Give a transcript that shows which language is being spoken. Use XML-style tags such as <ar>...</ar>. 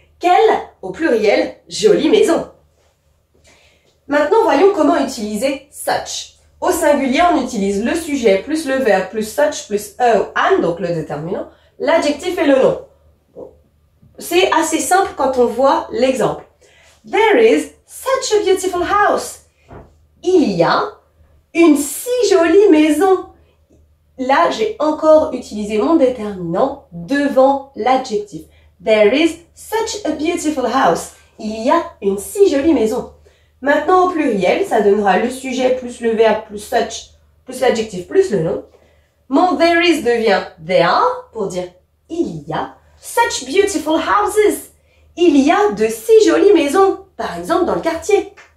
<fr>Quelle, au pluriel, jolie maison. Maintenant, voyons comment utiliser such. Au singulier, on utilise le sujet plus le verbe plus such plus a ou an, donc le déterminant, l'adjectif et le nom. Bon. C'est assez simple quand on voit l'exemple.</fr> <en>There is such a beautiful house.</en> <fr>Il y a une si jolie maison. Là, j'ai encore utilisé mon déterminant devant l'adjectif.</fr> <en>There is such a beautiful house.</en> <fr>Il y a une si jolie maison. Maintenant, au pluriel, ça donnera le sujet plus le verbe plus such plus l'adjectif plus le nom. Mon there is devient there pour dire il y a</fr> <en>such beautiful houses.</en> <fr>Il y a de si jolies maisons, par exemple dans le quartier.</fr>